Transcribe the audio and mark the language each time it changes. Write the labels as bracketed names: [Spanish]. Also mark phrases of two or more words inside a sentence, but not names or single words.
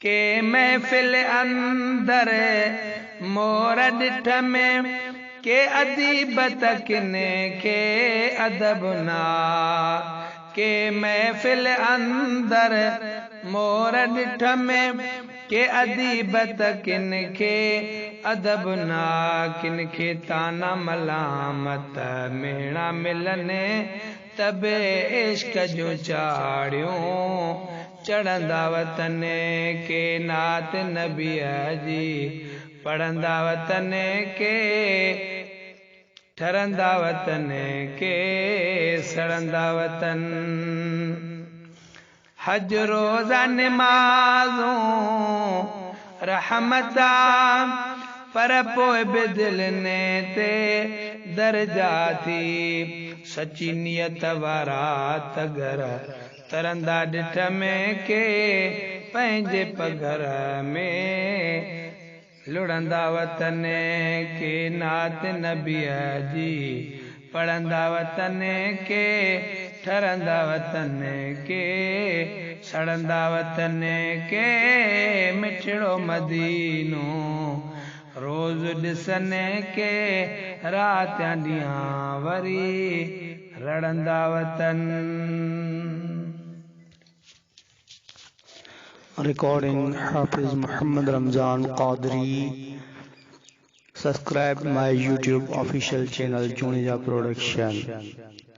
[Sindhi] के महफिल अंदर मोर ॾिठ में के अदीबत किने के अदब ना के महफिल अंदर मोर ॾिठ में के अदीबत किन के अदब ना किन के ताना मलामत मेणा मिलने तबे इश्क जो चाड़ियों चढ़ंदा वतन के नात नबीअ जी पढ़ंदा वतन के ठरंदा वतन के सड़ंदा वतन हज रोज़ा नमाज़ों रहमता पर पोइ बि दिलि ने ते दर्जा थी सची नियत वारा तगर तरंदा ॾिठ में के पंहिंजे पघर में लुड़ंदा वतन के नात नबीअ जी पढ़ंदा वतन के ठरंदा वतन के सड़ंदा वतन के मिठड़ो मदीनो रोज़ ॾिसने के रात ॾींहं वरी रड़ंदा वतन। [English] Recording Hafiz Muhammad Ramzan Qadri. Subscribe my YouTube official channel Juneja Production.